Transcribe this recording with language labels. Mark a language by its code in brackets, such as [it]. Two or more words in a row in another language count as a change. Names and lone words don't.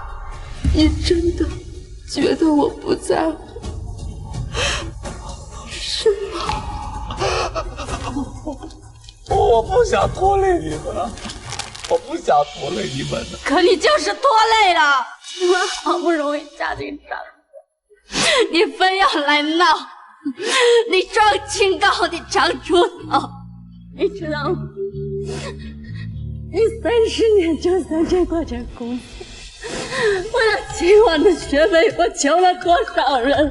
[zh] 你真的覺得我不在乎，是嗎？我不想拖累你們，我不想拖累你們的。可你就是拖累了，你們好不容易嫁進張家，你非要來鬧，你裝清高，你常出頭，你知道嗎？你30年就在這國家工作。為了秦婉的學費，我求了多少人？